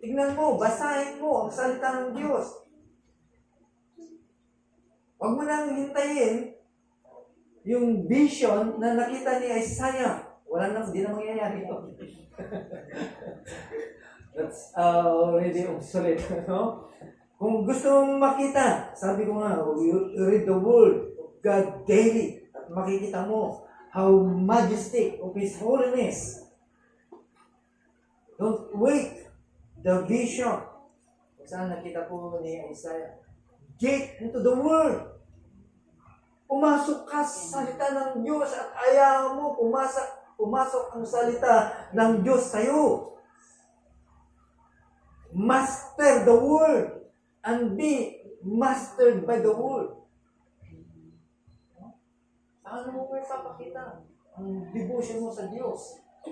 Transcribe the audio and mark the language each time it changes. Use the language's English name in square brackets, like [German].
[Filipino] Tignan mo, basahin mo ang salita ng Diyos. Huwag mo nang hintayin yung vision na nakita ni Isaiah. Hindi na mangyayari ito. [English] That's already obsolete. No? [Filipino] Kung gusto mong makita, sabi ko nga, [English] you read the word of God daily [Filipino] at makikita mo [English] how majestic of His holiness. Don't wait the vision. [Filipino] Kung saan nakita po ni Isaiah. [English] Get into the Word. [Filipino] Pumasok ka sa salita ng Diyos at ayaw mo pumasok ang salita ng Diyos sa'yo. [English] Master the Word and be mastered by the Word. [Filipino] Paano mo may papakita ang devotion mo sa Diyos?